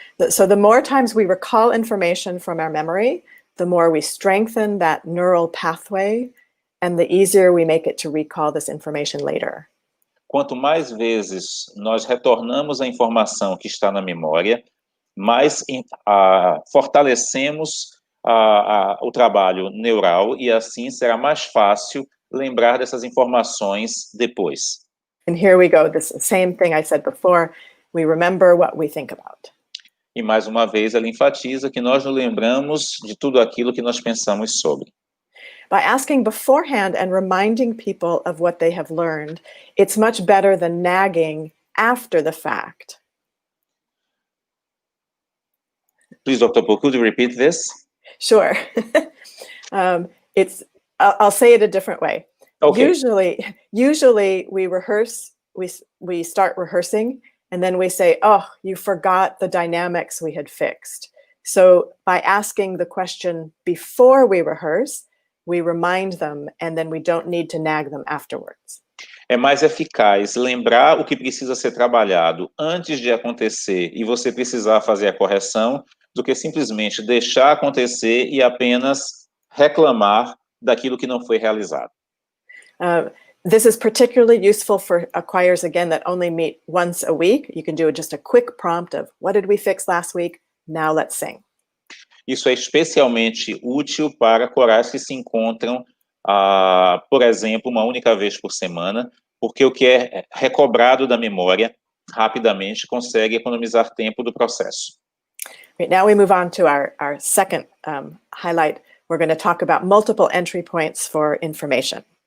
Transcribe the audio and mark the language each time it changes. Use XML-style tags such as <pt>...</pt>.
<en>So the more times we recall information from our memory, the more we strengthen that neural pathway, and the easier we make it to recall this information later.</en> <pt>Quanto mais vezes nós retornamos a informação que está na memória, mais fortalecemos o trabalho neural e assim será mais fácil lembrar dessas informações depois.</pt> <en>And here we go, this same thing I said before, we remember what we think about.</en> <pt>E mais uma vez ela enfatiza que nós nos lembramos de tudo aquilo que nós pensamos sobre.</pt> <en>By asking beforehand and reminding people of what they have learned, it's much better than nagging after the fact. Please, Dr. Paul, could you repeat this? Sure. I'll say it a different way. Okay. Usually we rehearse, we start rehearsing, and then we say, oh, you forgot the dynamics we had fixed. So by asking the question before we rehearse, we remind them, and then we don't need to nag them afterwards.</en> <pt>É mais eficaz lembrar o que precisa ser trabalhado antes de acontecer e você precisar fazer a correção do que simplesmente deixar acontecer e apenas reclamar daquilo que não foi realizado.</pt> <en>This is particularly useful for choirs, again, that only meet once a week. You can do just a quick prompt of, what did we fix last week? Now let's sing.</en> <pt>Isso é especialmente útil para corais que se encontram, por exemplo, uma única vez por semana, porque o que é recobrado da memória rapidamente consegue economizar tempo do processo.</pt> <en>Right, now we move on to our second highlight. We're going to talk about multiple entry points for information.</en>